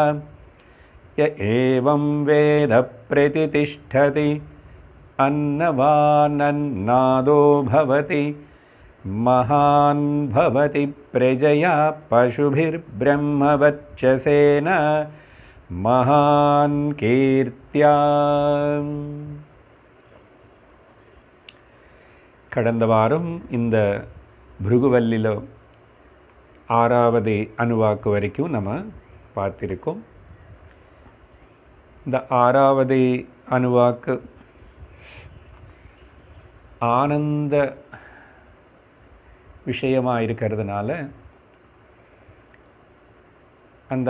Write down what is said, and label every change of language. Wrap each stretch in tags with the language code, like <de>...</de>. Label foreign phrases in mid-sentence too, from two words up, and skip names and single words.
<sa>य एवं वेद प्रतितिष्ठति अन्नवानन्नादो भवति महान् भवति प्रजया पशुभिर्ब्रह्मवच्चसेन महान् कीर्त्या।</sa> <ta>கடந்த வாரம் இந்த பிருகுவல்லில ஆறாவது அணுவாக்கு வரைக்கும் நம்ம பார்த்திருக்கோம். இந்த ஆறாவது அணுவாக்கு ஆனந்த விஷயமாக இருக்கிறதுனால அந்த</ta>